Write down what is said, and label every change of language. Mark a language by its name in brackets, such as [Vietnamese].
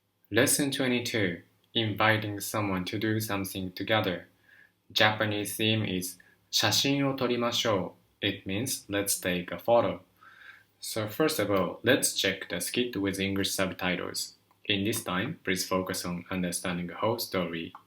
[English] Lesson 22 Inviting someone to do something together. Japanese theme is [Japanese] 写真を撮りましょう. [English] It means let's take a photo. So first of all, let's check the skit with English subtitles. In this time, please focus on understanding the whole story.